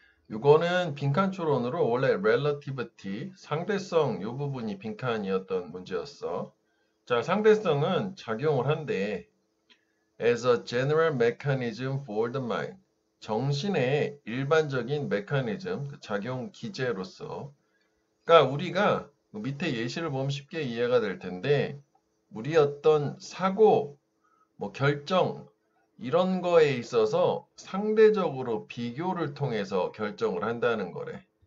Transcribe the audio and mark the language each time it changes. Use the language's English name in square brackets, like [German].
[Korean] 이거는 빈칸 추론으로 원래 relativity, 상대성 요 부분이 빈칸이었던 문제였어. 자, 상대성은 작용을 한대. [English] As a general mechanism for the mind. [Korean] 정신의 일반적인 메커니즘, 그 작용 기제로서. 그러니까 우리가 밑에 예시를 보면 쉽게 이해가 될 텐데, 우리 어떤 사고, 결정, 이런 거에 있어서 상대적으로 비교를 통해서 결정을 한다는 거래.